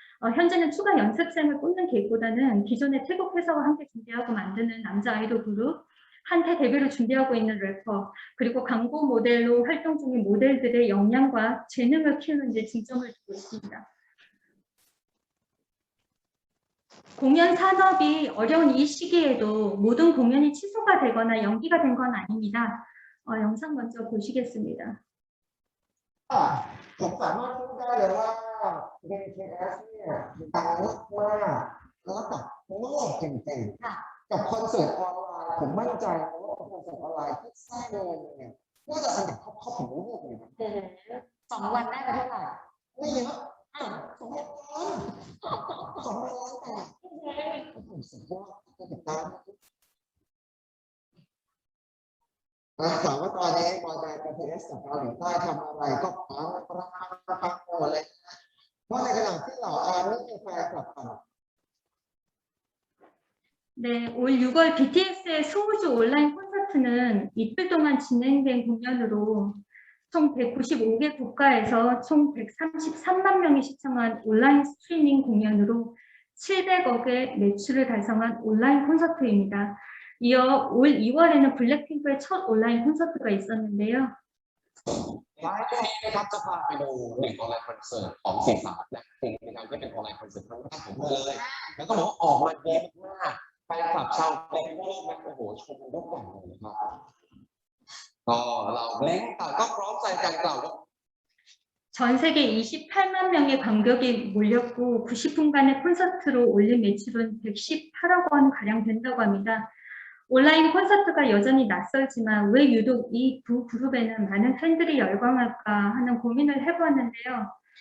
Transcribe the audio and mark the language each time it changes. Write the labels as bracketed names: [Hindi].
[Korean] 현재는 추가 연습생을 뽑는 계획보다는 기존의 태국 회사와 함께 준비하고 만드는 남자 아이돌 그룹, 한때 데뷔를 준비하고 있는 래퍼, 그리고 광고 모델로 활동 중인 모델들의 역량과 재능을 키우는 데 중점을 두고 있습니다. 공연 산업이 어려운 이 시기에도 모든 공연이 취소가 되거나 연기가 된 건 아닙니다. 영상 먼저 보시겠습니다. [Thai] ผมสามารถพูดได้เลยว่า BTS เนี่ยดังมากๆแล้วกับโลกจริงๆกับคอนเสิร์ตออนไลน์ผมมั่นใจว่าคอนเสิร์ตออนไลน์ที่สร้างเงินเนี่ยน่าจะอันดับท็อปของโลกเลยนะ2 วันได้ไปเท่าไหร่ไม่เยอะ2 วันแต่ผมสุดยอดก็ติดตาม ถามว่าตอนนี้บอยแบนด์ BTS จากเกาหลีใต้ทำอะไรก็ปังหมดเลยเพราะในขณะที่เหล่าอาร์มี่แฟนคลับ [Korean] 네, 올 6월 BTS의 소우주 온라인 콘서트는 이틀 동안 진행된 공연으로 총 195개 국가에서 총 133만 명이 시청한 온라인 스트리밍 공연으로 700억의 매출을 달성한 온라인 콘서트입니다. 이어 올 2월에는 블랙핑크의 첫 온라인 콘서트가 있었는데요. [Thai] ท้ายช่วงนี้นะครับจะพาไปดูหนึ่งออนไลน์คอนเสิร์ตของเสียงสาวแบล็คพิงค์นะครับที่เป็นออนไลน์คอนเสิร์ตครั้งแรกของเธอเลยแล้วก็บอกว่าออกมาดีมากแฟนคลับชาวแบล็คทั่วโลกนะโอ้โหชมยกใหญ่เลยนะครับก็เราแบล็คต่างก็พร้อมใจกันกล่าวว่า [Korean] 전 세계 28만 명의 관객이 몰렸고 90분간의 콘서트로 올린 매출은 118억 원 가량 된다고 합니다. 온라인 콘서트가 여전히 낯설지만 왜 유독 이 두 그룹에는 많은 팬들이 열광할까 하는 고민을 해보았는데요.